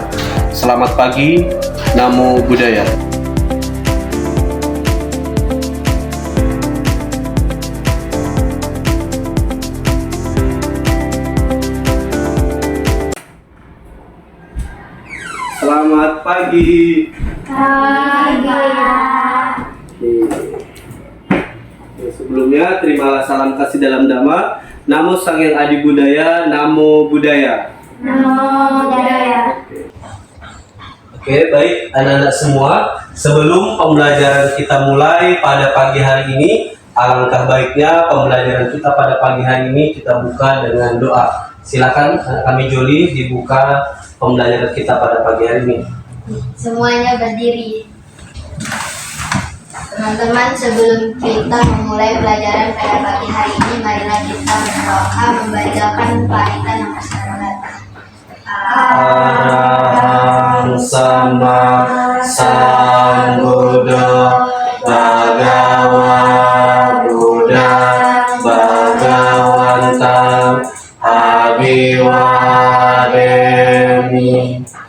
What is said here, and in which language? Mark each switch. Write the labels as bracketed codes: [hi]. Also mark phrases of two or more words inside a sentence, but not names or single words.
[id] Selamat pagi, [pi] Namo Buddhaya. [id] Selamat pagi. Sebelumnya, terimalah salam kasih dalam Dhamma. [pi] Namo Sang Hyang Adi Budaya, Namo Buddhaya. Namo Buddhaya. [id] Oke, baik anak-anak semua. Sebelum pembelajaran kita mulai pada pagi hari ini, alangkah baiknya pembelajaran kita pada pagi hari ini kita buka dengan doa. Silakan kami Joli dibuka pembelajaran kita pada pagi hari ini. Semuanya berdiri. Teman-teman, sebelum kita memulai pelajaran pada pagi hari ini, marilah kita berdoa membacakan parita nama Sarvata. [pi] Arahang Sama Sambuddha Bhagava Buddha Bhagavantam Abhiwademi